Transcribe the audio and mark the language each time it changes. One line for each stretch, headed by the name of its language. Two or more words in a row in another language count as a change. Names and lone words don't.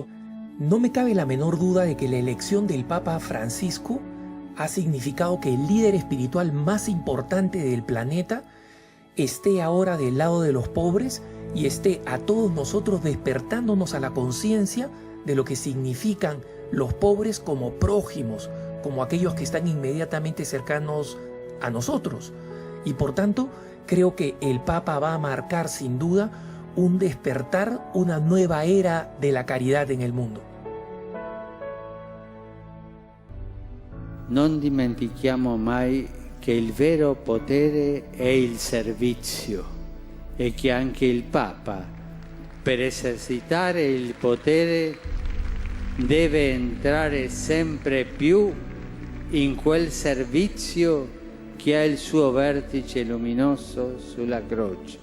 Spanish: No me cabe la menor duda de que la elección del Papa Francisco ha significado que el líder espiritual más importante del planeta esté ahora del lado de los pobres y esté a todos nosotros despertándonos a la conciencia de lo que significan los pobres como prójimos, como aquellos que están inmediatamente cercanos a nosotros. Y por tanto, creo que el Papa va a marcar sin duda un despertar, una nueva era de la caridad en el mundo.
Italian: Non dimentichiamo mai che il vero potere è il servizio e che anche il Papa, per esercitare il potere, deve entrare sempre più in quel servizio che ha il suo vertice luminoso sulla croce.